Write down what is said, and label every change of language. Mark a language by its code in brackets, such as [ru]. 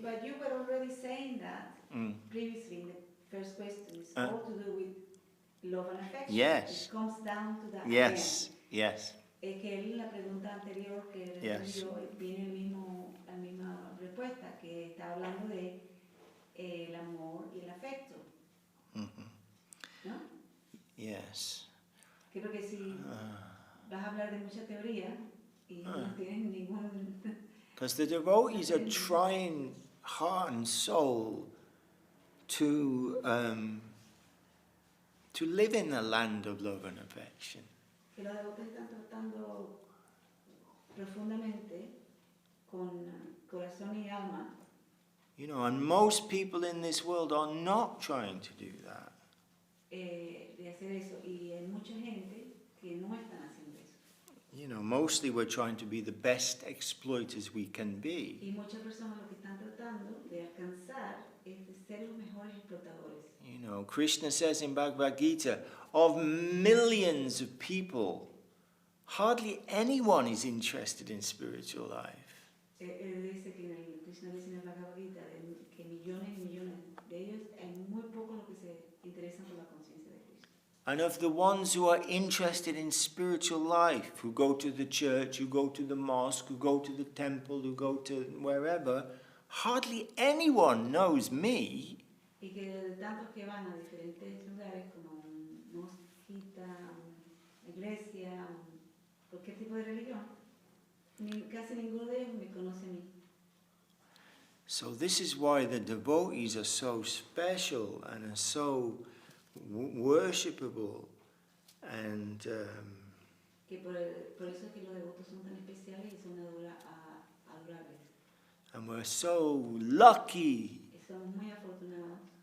[en] But you were already saying that previously in the first question. It's all to do with love and affection. Yes. It comes down to that. Yes, yes. [es] Es que él, la pregunta anterior que respondió, viene la misma respuesta, que está hablando de el amor y el afecto. ¿No? [en] Yes. [es] Creo que si vas a hablar de mucha teoría y no tienes ningún... [en] Because the devotees are trying heart and soul to live in a land of love and affection. [es] Que los devotos están tratando profundamente con corazón y alma. [en] You know, and most people in this world are not trying to do that. [es] De hacer eso, y hay mucha gente que no están haciendo eso. [en] You know, mostly we're trying to be the best exploiters we can be. [es] Y muchas personas lo que están tratando de alcanzar es de ser los mejores explotadores. [en] You know, Krishna says in Bhagavad Gita, of millions of people, hardly anyone is interested in spiritual life. [es] Él dice que Krishna dice en el Bhagavad Gita que millones y millones de ellos, hay muy pocos los que se interesan por la conciencia de Krishna. [en] And of the ones who are interested in spiritual life, who go to the church, who go to the mosque, who go to the temple, who go to wherever, hardly anyone knows me. [es] Y que de tantos que van a diferentes lugares como mosquita, iglesia, cualquier tipo de religión, casi ninguno de ellos me conoce a mí. [en] So this is why the devotees are so special and are so worshipable, and [es] Que por eso es que los devotos son tan especiales y son adorables. [en] and we're so lucky, [es] Y somos muy afortunados